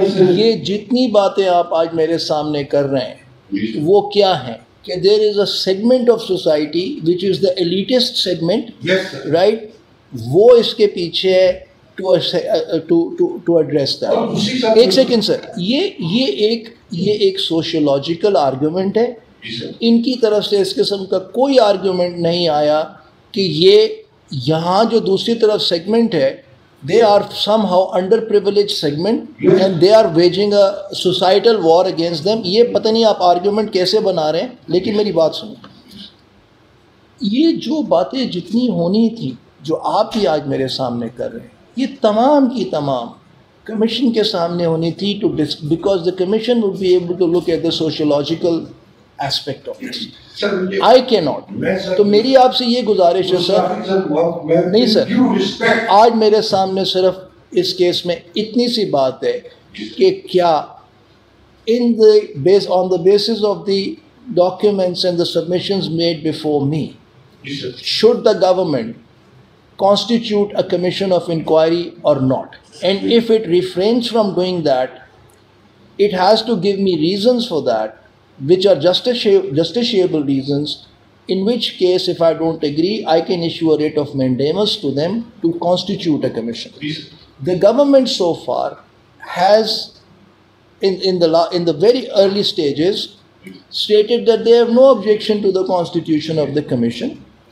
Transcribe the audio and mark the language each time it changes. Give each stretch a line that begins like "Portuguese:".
Urdu: یہ جتنی باتیں آپ آج میرے سامنے کر رہے ہیں وہ کیا ہیں کہ
English: there is a segment of society which is the elitist segment, right,
Urdu: وہ اس کے پیچھے ہے
English: To address that.
Urdu: ایک سیکنڈ سر، یہ ایک سوشیولوجیکل آرگومنٹ ہے. ان کی طرف سے اس قسم کا کوئی آرگومنٹ نہیں آیا کہ یہ یہاں جو دوسری طرف سیگمنٹ ہے,
English: they are somehow underprivileged segment and they are waging a societal war against them.
Urdu: یہ پتہ نہیں آپ آرگیومنٹ کیسے بنا رہے ہیں, لیکن میری بات سنیں. یہ جو باتیں جتنی ہونی تھی جو آپ ہی آج میرے سامنے کر رہے ہیں, یہ تمام کی تمام کمیشن کے سامنے ہونی تھی,
English: because the commission would be able to look at the sociological aspect of this. I cannot.
Urdu: تو میری آپ سے یہ گزارش ہے سر, نہیں سر, آج میرے سامنے صرف اس کیس میں اتنی سی بات ہے کہ کیا
English: on the basis of the documents and the submissions made before me, should the government constitute a commission of inquiry or not? And if it refrains from doing that, it has to give me reasons for that, which are justiciable reasons, in which case, if I don't agree, I can issue a writ of mandamus to them to constitute a commission. The government so far has, in the very early stages, stated that they have no objection to the constitution of the commission.